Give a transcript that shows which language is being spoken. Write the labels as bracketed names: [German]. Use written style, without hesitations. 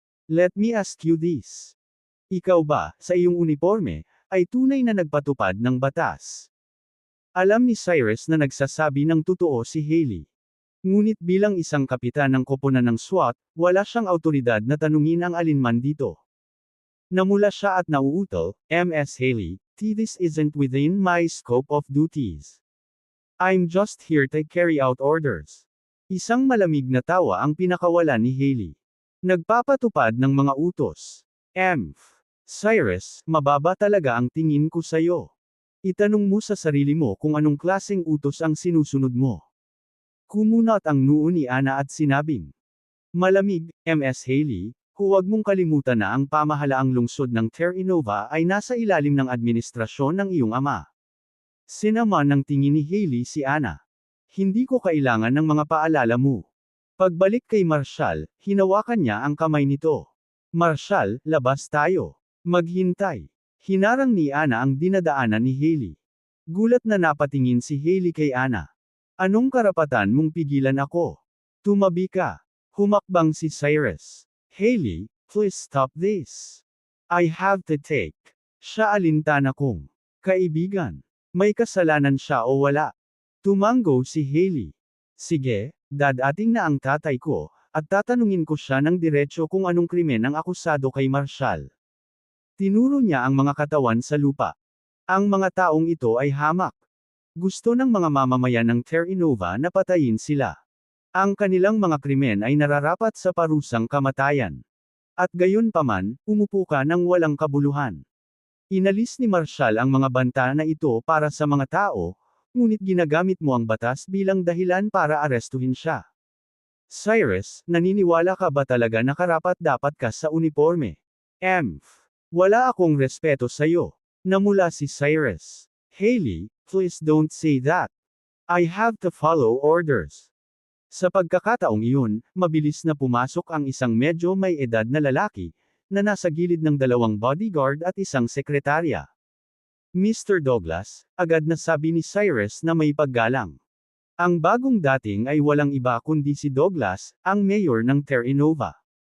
[English] Let me ask you this. [Filipino] Ikaw ba, sa iyong uniforme, ay tunay na nagpatupad ng batas? Alam ni Cyrus na nagsasabi ng totoo si Hailey. Ngunit bilang isang kapitan ng koponan ng SWAT, wala siyang autoridad na tanungin ang alinman dito. Namula siya at nauutal, Ms. [English] Hailey, this isn't within my scope of duties. I'm just here to carry out orders. [Filipino] Isang malamig na tawa ang pinakawalan ni Hailey. Nagpapatupad ng mga utos. Cyrus, mababa talaga ang tingin ko sa'yo. Itanong mo sa sarili mo kung anong klaseng utos ang sinusunod mo. Kumunot ang noo ni Anna at sinabing, malamig, Ms. Hailey, huwag mong kalimutan na ang pamahalaang lungsod ng Terra Nova ay nasa ilalim ng administrasyon ng iyong ama. Sinama ng tingin ni Hailey si Anna. Hindi ko kailangan ng mga paalala mo. Pagbalik kay Marshall, hinawakan niya ang kamay nito. Marshall, labas tayo. Maghintay. Hinarang ni Anna ang dinadaanan ni Hailey. Gulat na napatingin si Hailey kay Anna. Anong karapatan mong pigilan ako? Tumabi ka. Humakbang si Cyrus. [English] Hailey, please stop this. I have to take. [Filipino] Siya alintana kong kaibigan. May kasalanan siya o wala? Tumango si Hailey. Sige, dadating na ang tatay ko, at tatanungin ko siya ng diretsyo kung anong krimen ang akusado kay Marshall. Tinuro niya ang mga katawan sa lupa. Ang mga taong ito ay hamak. Gusto ng mga mamamayan ng Terra Nova na patayin sila. Ang kanilang mga krimen ay nararapat sa parusang kamatayan. At gayon paman, umupo ka ng walang kabuluhan. Inalis ni Marshall ang mga banta na ito para sa mga tao, ngunit ginagamit mo ang batas bilang dahilan para arestuhin siya. Cyrus, naniniwala ka ba talaga na karapat-dapat ka sa uniforme? Wala akong respeto sa'yo. Namula si Cyrus. [English] Hailey, please don't say that. I have to follow orders. [Filipino] Sa pagkakataong iyon, mabilis na pumasok ang isang medyo may edad na lalaki, na nasa gilid ng dalawang bodyguard at isang sekretarya. Mr. Douglas, agad na sabi ni Cyrus na may paggalang. Ang bagong dating ay walang iba kundi si Douglas, ang mayor ng Terranova.